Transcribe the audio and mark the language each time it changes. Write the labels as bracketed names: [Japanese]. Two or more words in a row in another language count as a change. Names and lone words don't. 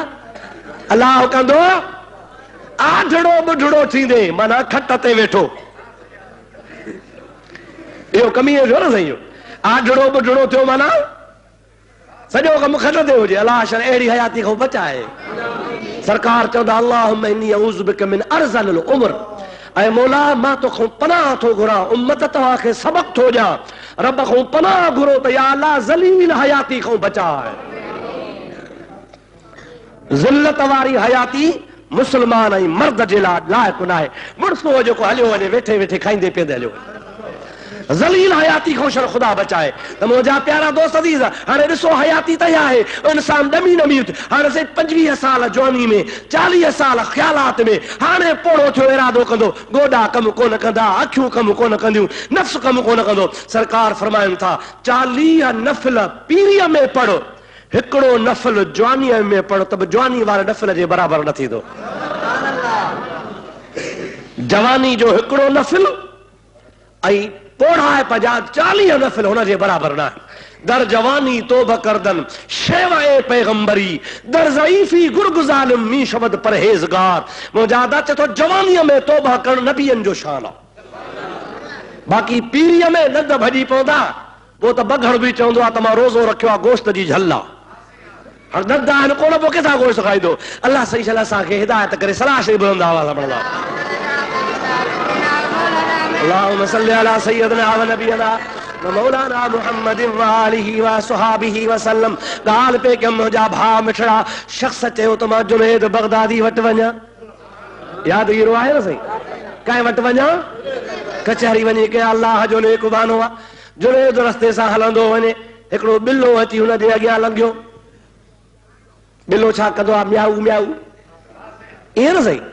[Sindhi] अल्लाह कंदो आढड़ो ॿुढड़ो थींदे, माना खट ते वेठो। इहो कमी थियो न साईं, आढड़ो ॿुढड़ो थियो माना सॼो कमु खट ते हुजे। अलाह शर अहिड़ी हयाती खां बचाए। सरकार चवंदा [Arabic] اللهم إني أعوذ بك من أرذل العمر, [Sindhi] ऐं मौला मां तोखां पनाह थो घुरां, उम्मत तव्हांखे सबक़ थो ॾियां, रब खां पनाह घुरो त या अल्लाह ज़लील हयाती खां बचाए। ज़िल्लत वारी हयाती मुस्लमान ऐं मर्द जे लाइ लाइक़ु न आहे। मुड़सो जेको हलियो वञे वेठे वेठे खाईंदे पीअंदे हलियो, ज़लील हयाती खां शर ख़ुदा बचाए। त मुंहिंजा प्यारा दोस्त अज़ीज़, हाणे ॾिसो हयाती त इहा आहे, इंसान ॾमी ॾमी हाणे से 25 साल जवानी में, 40 साल ख़्यालात में, हाणे पोड़ो थियो इरादो कंदो, गोॾा कमु कोन कंदा, अखियूं कमु कोन कंदियूं, नफ़्स कमु कोन कंदो। सरकार फरमाइनि था 40 नफ़िल पीरीअ में पढ़, हिकिड़ो नफ़िल जवानीअ में पढ़ त बि जवानी वारे नफ़िल जे बराबरि न थींदो। जवानी जो हिकिड़ो नफ़िल ऐं पोढ़ा पजा 40 नफ़िल हुन जे बराबरि न आहे। [Persian] در جوانی توبه کردن شیوه پیغمبری در ضعیفی گرگ ظالم می‌شود پرهیزگار. [Sindhi] मुंहिंजा चए थो जवानीअ में तोबा करण नबियनि जो शान आहे, बाक़ी पीरीअ में नंद भॼी पवंदा पोइ त बघड़ बि चवंदो आहे त मां रोज़ो रखियो आहे गोश्त जी झल आहे। हाणे नंद आहिनि कोन, पोइ किथां गोश्त खाईंदो? अलाह सही शल असांखे हिदायत करे। सलाह शरीफ़ बुलंद आवाज़ पढ़ंदा [Arabic] اللهم صل على سيدنا ونبينا ومولانا محمد وآله وصحابه وسلم. [Sindhi] ॻाल्हि पे के मुंहिंजा भाउ मिठड़ा शख़्स चयो त मां जुनैद बगदादी वटि वञा, यादगिरो आहे न साईं, कंहिं वटि वञा? कचहरी वञी के अल्लाह जो नेक बानो आहे। जुनैद रस्ते सां हलंदो वञे, हिकिड़ो ॿिलो अची हुन जे अॻियां लंघियो। ॿिलो छा कंदो आहे? म्याऊ म्याऊ, ईअं न साईं।